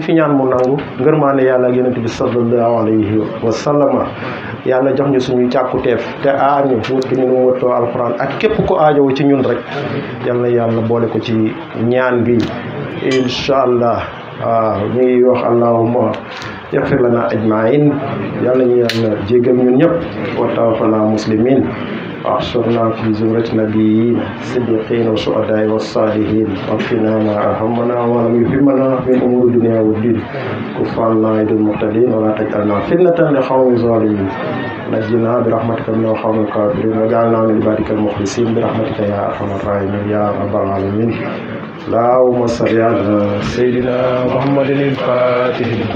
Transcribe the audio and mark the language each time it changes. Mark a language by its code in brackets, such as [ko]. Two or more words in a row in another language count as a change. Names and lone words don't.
[wo] fi ñaan mu nangu ngërmaane yàlla ak yonent bi [ar] صلى الله عليه وسلم [wo] yàlla jox ñu suñuy càkkuteef te aar ñu wëttu ñu nu wëttoo alxuraan ak képp ko aajowu ci ñun rek yàlla boole ko ci ñaan bi [ar] إن شاء الله [wo] waaw ñu ngi wax [ar] اللهم اغفر لنا أجمعين [wo] yàlla ñu yàlla jéggal ñun ñëpp [ar] وتوفنا مسلمين واحشرنا في زمرة نبيين صديقين وشهداء والصالحين واكفنا ما أهمنا ولم يهمنا من أمور الدنيا والدين كف عنا أيدي المعتدين ولا تجعلنا فتنة لقوم الظالمين نجنا برحمتك من القوم الكافرين واجعلنا من عبادك المخلصين برحمتك يا أرحم الراحمين يا رب العالمين اللهم صل على سيدنا محمد الفاتح